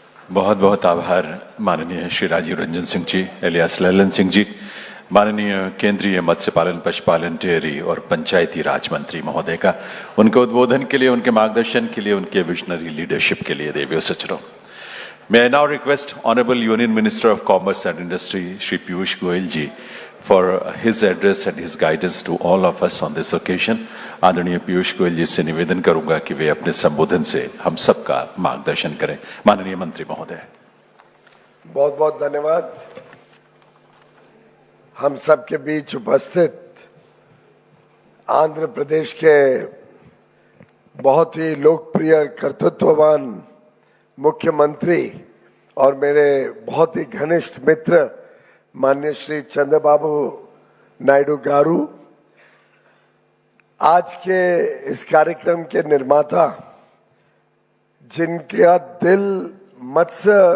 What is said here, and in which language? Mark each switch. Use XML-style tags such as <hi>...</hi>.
<hi>बहुत बहुत आभार माननीय श्री राजीव रंजन सिंह जी, एलियास ललन सिंह जी, माननीय केंद्रीय मत्स्य पालन, पशुपालन, डेयरी और पंचायती राज मंत्री महोदय का, उनके उद्बोधन के लिए, उनके मार्गदर्शन के लिए, उनके विजनरी लीडरशिप के लिए देवियों सचरो।</hi> <en>May I now request Honorable Union Minister of Commerce and Industry, Shri Piyush Goyal ji, for his address and his guidance to all of us on this occasion.</en> <hi>आदरणीय पीयूष गोयल जी से निवेदन करूंगा कि वे अपने संबोधन से हम सबका मार्गदर्शन करें। माननीय मंत्री महोदय। बहुत बहुत धन्यवाद। हम सबके बीच उपस्थित आंध्र प्रदेश के बहुत ही लोकप्रिय, कर्तृत्ववान मुख्यमंत्री और मेरे बहुत ही घनिष्ठ मित्र माननीय श्री चंद्रबाबू नायडू गारू, आज के इस कार्यक्रम के निर्माता, जिनका दिल मत्स्य</hi>